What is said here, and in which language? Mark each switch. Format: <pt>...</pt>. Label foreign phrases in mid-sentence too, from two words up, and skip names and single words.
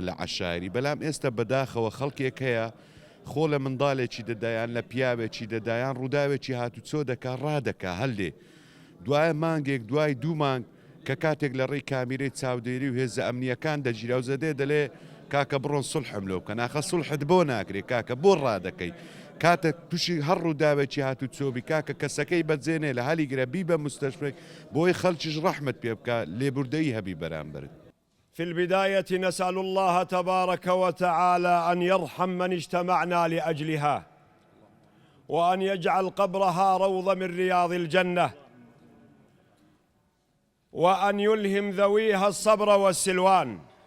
<ckb>لە عەشایری بەڵام ئێستا بەداخەوە خەڵکێک هەیە خۆ لە منداڵێکی دەدایان لە پیاوێکی دەدایان ڕووداوێکی هاتوچۆ دەکا ڕادەکا هەلێ دوایە مانگێک دوای دوو مانگ کە کاتێک لە ڕێی کامیرەی چاودێری و هێزە ئەمنیەکان دەگیرا و زەدێ دەڵێ کاکە بڕۆن سڵحم لەو کە ناخە سڵحت بۆ ناکرێت کاکە بۆ ڕادەکەی کاتە تووشی هەر ڕووداوێکی هاتوچۆبی کاکە کەسەکەی بەجێنێ لە هەلی گرەبی بە مستەشفێک بۆی خەڵکیش ڕەحمت پێ بکە لێبوردەیی هەبی بەرامبرت.</ckb> <ar>في البداية نسأل الله تبارك وتعالى أن يرحم من اجتمعنا لأجلها وأن يجعل قبرها روضة من رياض الجنة وأن يلهم ذويها الصبر والسلوان.</ar>